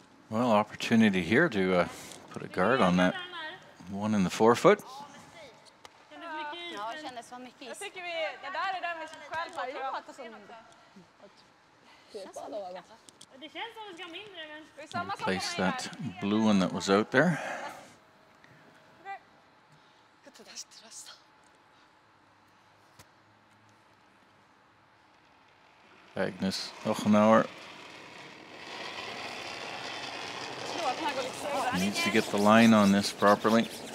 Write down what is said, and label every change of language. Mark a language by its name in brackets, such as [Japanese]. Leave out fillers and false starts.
[English] Well, opportunity here to put a guard on that one in the forefoot. [Swedish] Ja, det kändes som mycket is. Jag tycker det där är den vi själv har gjort. Det känns som det ska mindre men... [English] Replace that blue one that was out there. Agnes Ochenauer needs to get the line on this properly.